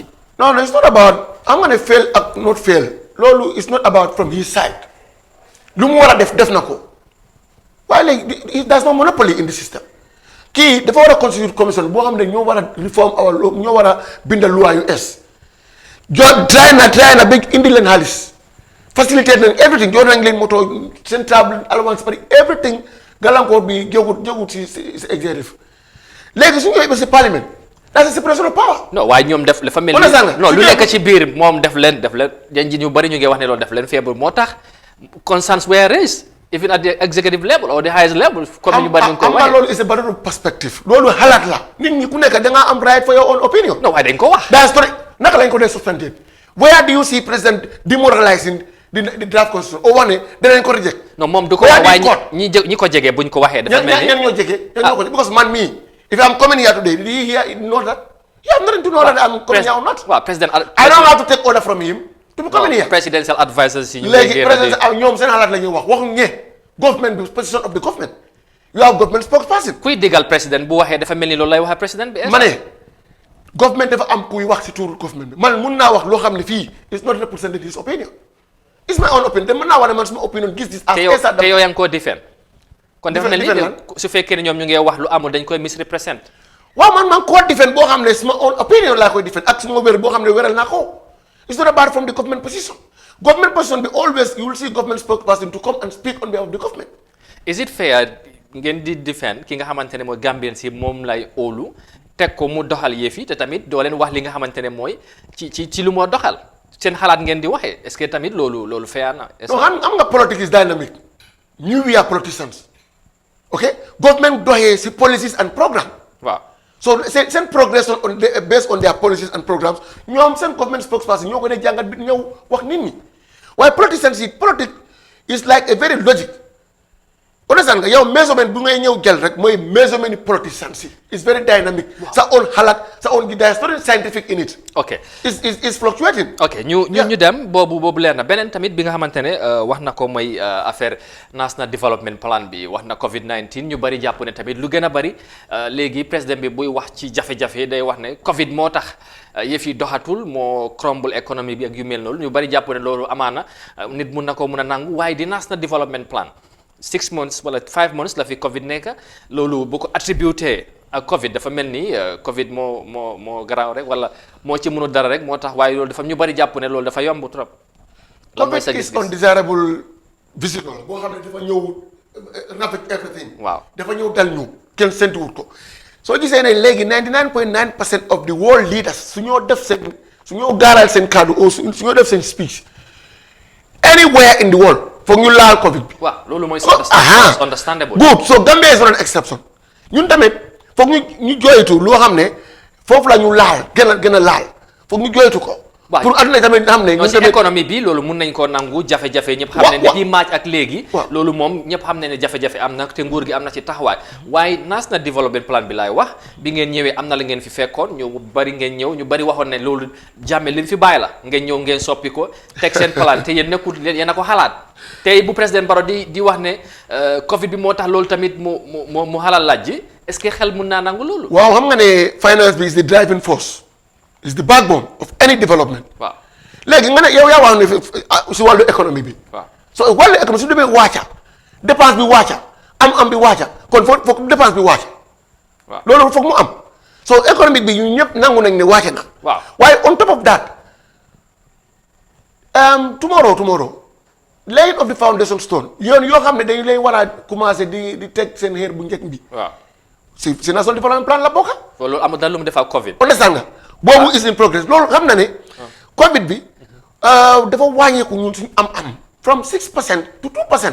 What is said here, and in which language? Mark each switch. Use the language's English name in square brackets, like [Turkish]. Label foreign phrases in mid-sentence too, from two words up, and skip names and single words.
[Wolof] non [English] it's not about [Wolof] am nga ne fail ak [English] not fail [Wolof] loolu [English] it's not about from his side [Wolof] lu mu war a def na ko. waaye léegi [English] there's no monopoly in the system [Wolof] kii dafa war a constitute commission boo xam ne ñoo war a reform [English] our law [Wolof] ñoo war a bindal loi yu es try na ba indi leen xaalis facilitate nañ everything jox nañ leen moto seen [English] table allowance [Wolof] pari everything gàllankoor bi jógut si executive léegi su ñu yooyu ba si parlement [English] that's a separation of power. [Wolof] non waaye ñoom dafa mel ni non lu nekk ci biir moom def leen yan ji ñu bari ñu ngi wax ne loolu def leen feebar moo tax [English] concerns were raised even at the executive level or the highest level. [Wolof] comme ñu bari ñu ko waxee [English] loolu is a matter of perspective. [Wolof] loolu xalaat la nit ñi ku nekk da ngaa am [English] right for your own opinion. [Wolof] non waaye dañ ko wax. [English] that's correct [Wolof] naka lañ ko dee [English] substantiate where do you see president demoralizing the draft constitution [Wolof] o wax ne danañ ko [English] reject. [Wolof] non moom du ko wax waaye ñi ko jege buñ ko waxee. dafa mel ni ñan ñoo jege ñan ñoo ko [English] because man mii if I'm coming here today do you hear know that you have nothing to know that I'm coming here or not. [Wolof] waaw président [English] I don't have to take order from him. to be coming here presidential advisers [Wolof] yi ñu léegi président ñoom seen xalaat la ñuy wax waxuñ ne government bi [English] position of the government you have government spokesperson. [Wolof] kuy digal président bu waxee dafa mel ni loolu lay waxee président bi. ma ne government dafa am kuy wax si tuuru government bi man mun naa wax loo xam ne fii [English] is not represented his opinion it's my own opinion [Wolof] te mën naa wax ne man suma opinion [English] gis this. [Wolof] te yow yaa ngi koo defend. kon dafa mel ni su fekkee ne ñoom ñu ngi wax lu amul dañ koy misrepresent. waaw man koo defend boo xam ne [English] suma own opinion [Wolof] laa koy defend ak suma wér boo xam ne wéral naa ko [English] it's not about from the government position. Government position be always you will see government spokesperson to come and speak on behalf of the government. [Wolof] Is it fair ngeen di defend ki nga xamante ne mooy Gambien si moom lay óolu teg ko mu doxal yëf yi te tamit doo leen wax li nga xamante ne mooy ci lu moo doxal seen xalaat ngeen di waxee est-ce que tamit loolu fair na. non xam nga [English] politics is dynamic. We are politicians. okay government [Wolof] doxee si [English] policies and programme [Wolof] waaw so seen progress [English] based on their policies and programmes [Wolof] ñoom seen [English] government spokesperson [Wolof] ñoo ko ne jàngat bi ñëw wax nit ñi waaye politicians yi politique [English] is like a very logic [Wolof] understand nga yow measurement bu ngay ñëw jël rek mooy measurement ni politicians yi [English] is very dynamic [Wolof] sa own xalaat sa own [English] there is nothing scientific in it ok is fluctuating [Wolof] ok ñu dem boobu leer na beneen tamit bi nga xamante ne wax na ko mooy affaire [English] national development plan [Wolof] bi wax na Covid 19 ñu bari jàpp ne tamit lu gën a bari léegi président bi buy wax ci jafe-jafe day wax ne Covid moo tax yëf yi doxatul moo crumble économie bi ak yu mel noonu ñu bari jàpp ne loolu amaana nit mun na ko mun a nangu waaye di [English] national development plan [Wolof] 6 months wala 5 months la fi Covid nekk loolu bu ko attributé ak Covid dafa mel ni Covid moo garaaw rek wala moo ci mënu dara rek moo tax waaye loolu dafa ñu bari jàpp ne loolu dafa yomb trop. [English] Covid is undesirable visitor [Wolof] boo xam ne dafa ñëw [English] ravage everything. [Wolof] waaw dafa ñëw dal ñu kenn séntuwut ko soo gisee ne léegi 99.9% [English] of the world leaders [Wolof] su ñoo gaaral seen kàddu au su ñoo def seen speech [English] anywhere in the world [Wolof] foog ñu laal Covid bi. waaw loolu mooy understandable. [English] good so Gambia is not an exception [Wolof] ñun tamit foog ñu jooytu loo xam ne foofu la ñu laal gën a laal foog ñu jooytu ko. waaw pour àdduna tamit xam ne ñun tamit économie bi loolu mun nañ koo nangu jafe-jafe ñëpp xam ne depuis maaj ak léegi loolu moom ñëpp xam ne jafe-jafe am na te nguur gi am na ci taxawaay waaye [English] national development plan [Wolof] bi laay wax bi ngeen ñëwee am na la ngeen fi fekkoon ñu bari ngeen ñëw ñu bari waxoon ne loolu jàmme li fi bàyyi la ngeen ñëw ngeen soppi ko teg seen plan te yéen nekkul yéen a ko xalaat tey bu président Barrow di wax ne Covid bi moo tax loolu tamit mu xalaat laaj ji est-ce que xel mun naa nangu loolu. waaw xam nga ne finance bi [English] is the driving force. is the backbone of any development. [Wolof] waaw léegi nga ne yow yaa wax ne si wàllu économie bi. waaw [English] so wàllu [Wolof] économie su demee wàcca dépense bi wàcca am bi wàcca kon foog dépense bi wàcca. waaw loolu foog mu am so économique bi ñu ñëpp nangu nañ ne wàcce na. waaw waaye [English] on top of that tomorrow laying of the foundation stone [Wolof] yoon yoo xam ne dañu lay war a commencé di teg seen xeer bu njëkk bi. waaw si [English] national development plan [Wolof] la bokka. loolu amul dara lu mu def ak Covid. understand nga. boobu [English] is in progress [Wolof] loolu xam na ne. Covid bi dafa wàññeeku ñun suñu am [English] from 6% to 2%.